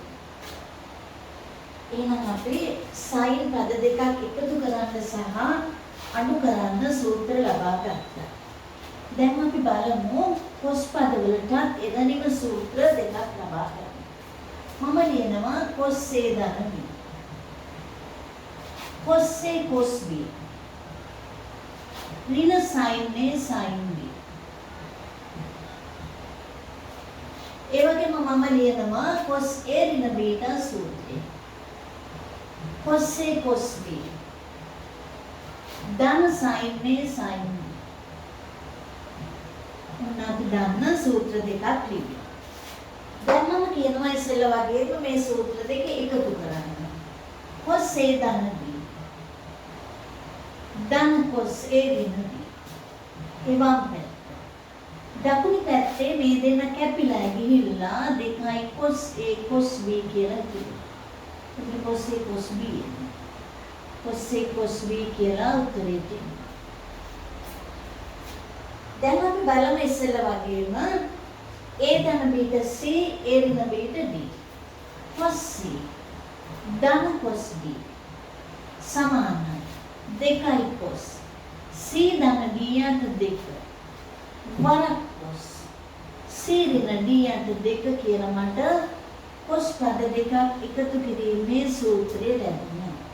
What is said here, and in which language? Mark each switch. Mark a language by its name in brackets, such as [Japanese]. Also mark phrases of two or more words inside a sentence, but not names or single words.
[Sinhala] එහෙනම් අපි sin පද දෙකක් එකතු කරන්න සහ අඩු කරන්න සූත්‍ර ලබා ගත්තා. දැන් අපි බලමු cos පද වලටත් එදෙනිම සූත්‍ර දෙකක් ලබා ගන්න. මම ලියනවා cos A ධන B. cos A cos B. ඍණ sin A sin B. ඒ වගේම මම ලියනවා cos A ඍණ B සූත්‍රය. cos A cos B. ධන sin A sin B. මොන අපි දන්න සූත්‍ර දෙකක් ලියනවා. දැන් මම කියනවා ඉස්සෙල්ලා වගේම මේ සූත්‍ර දෙක එකතු කරන්න. cos A ධන B. ධන cos A ඍණ B. එවම් පැත්ත. දකුණු පැත්තේ මේ දෙන්න කැපිලා ගිහිල්ලා 2යි cos A cos B කියලා කියනවා. එතකොට cos A cos B. cos A cos B කියලා උත්තරේ තියෙනවා. දැන් අපි බලමු ඉස්සෙල්ලා වගේම A ධන B ට C A ඍණ B ට D. cos C ධන cos B සමානයි 2යි cos C ධන D යට 2 වරක් cos C ඍණ D යට 2 කියලා මට cos පද දෙකක් එකතු කිරීමේ සූත්‍රය ලැබුණා.